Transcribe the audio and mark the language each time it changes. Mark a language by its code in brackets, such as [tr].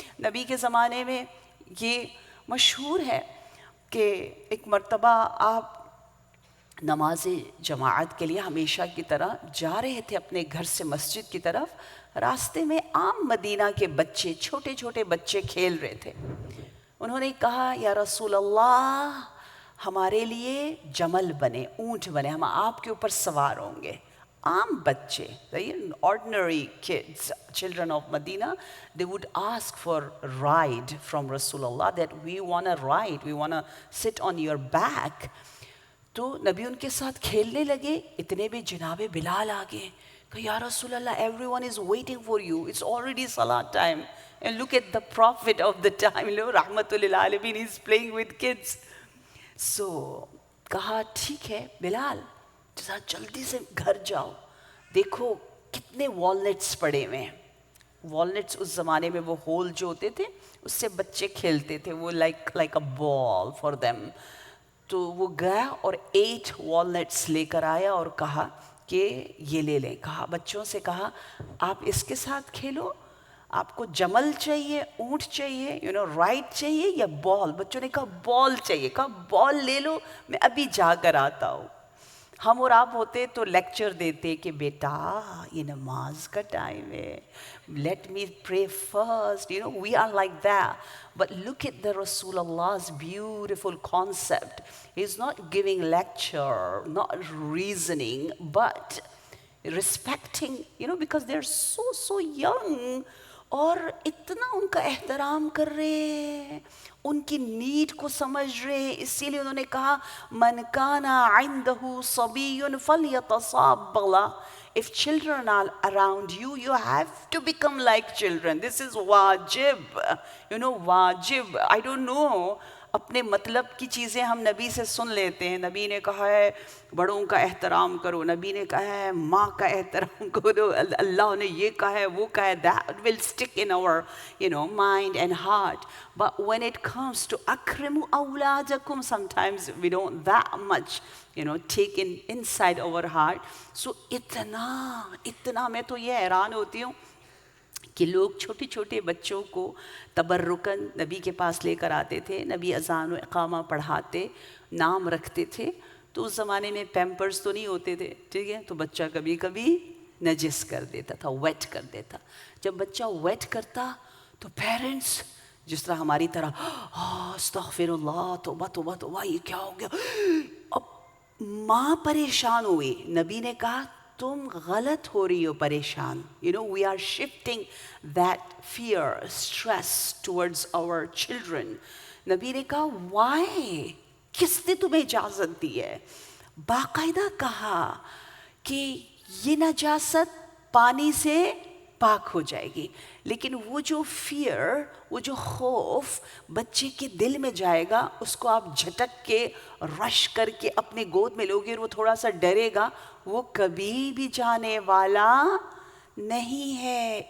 [ur] نبی کے زمانے میں یہ مشہور ہے کہ ایک مرتبہ آپ نماز جماعت کے لیے ہمیشہ کی طرح جا رہے تھے اپنے گھر سے مسجد کی طرف. راستے میں عام مدینہ کے بچے، چھوٹے چھوٹے بچے کھیل رہے تھے. انہوں نے کہا یا رسول اللہ ہمارے لیے جمل بنے، اونٹ بنے، ہم آپ کے اوپر سوار ہوں گے. عام بچے، [en] ordinary kids, children of Medina, they would ask for ride from Rasulullah that we want to ride, we want to sit on your back. [ur] تو نبی ان کے ساتھ کھیلنے لگے. اتنے میں جناب بلال آگے کہ یا رسول اللہ [en] everyone is waiting for you, it's already salat time. And look at the prophet of the time, Rahmatul lil Alamin, he's playing with kids. [ur] So کہا ٹھیک ہے بلال ذرا جلدی سے گھر جاؤ، دیکھو کتنے والنٹس پڑے ہوئے ہیں. والنٹس اس زمانے میں وہ ہول جو ہوتے تھے اس سے بچے کھیلتے تھے، وہ [en] Like a ball for them. [ur] تو وہ گیا اور 8 والنٹس لے کر آیا اور کہا کہ یہ لے لیں. کہا بچوں سے، کہا آپ اس کے ساتھ کھیلو، آپ کو جمل چاہیے, اونٹ چاہیے, رائڈ چاہیے یا بال؟ بچوں نے کہا بال چاہیے. کہا بال لے لو, میں ابھی جا کر آتا ہوں. ہم اور آپ ہوتے تو لیکچر دیتے کہ بیٹا یہ نماز کا ٹائم ہے, [en] let me pray first. We are like that. But look at the Rasulullah's beautiful concept. He's not giving lecture, not reasoning, but respecting, because they're so young. [ur] اور اتنا ان کا احترام کر رہے ہیں, ان کی نیڈ کو سمجھ رہے ہیں. اسی لیے انہوں نے کہا [ar] من کان عنده صبی فلیتصابغ. [en] If children are around you, you have to become like children. This is wajib. Wajib. I don't know. [ur] اپنے مطلب کی چیزیں ہم نبی سے سن لیتے ہیں. نبی نے کہا ہے بڑوں کا احترام کرو, نبی نے کہا ہے ماں کا احترام کرو, اللہ نے یہ کہا ہے وہ کہا ہے. [en] That will stick in our mind and heart. But when it comes to [ar] akrimu awladakum, [en] sometimes we don't that much take inside our heart. [ur] So اتنا میں تو یہ حیران ہوتی ہوں کہ لوگ چھوٹے چھوٹے بچوں کو تبرکن نبی کے پاس لے کر آتے تھے. نبی اذان و اقامہ پڑھاتے, نام رکھتے تھے. تو اس زمانے میں پیمپرز تو نہیں ہوتے تھے, ٹھیک ہے, تو بچہ کبھی کبھی نجس کر دیتا تھا, ویٹ کر دیتا. جب بچہ ویٹ کرتا تو پیرنٹس جس طرح ہماری طرح استغفر اللہ, توبہ توبہ توبہ, یہ کیا ہو گیا. اب ماں پریشان ہوئی. نبی نے کہا تم غلط ہو رہی ہو پریشان. [en] We are shifting that fear, stress towards our children. [ur] نبی نے کہا why? کس نے تمہیں اجازت دی ہے؟ باقاعدہ کہا کہ یہ نجاست پانی سے پاک ہو جائے گی. لیکن وہ جو فیئر, وہ جو خوف بچے کے دل میں جائے گا, اس کو آپ جھٹک کے رش کر کے اپنے گود میں لوگے اور وہ تھوڑا سا ڈرے گا, وہ کبھی بھی جانے والا نہیں ہے.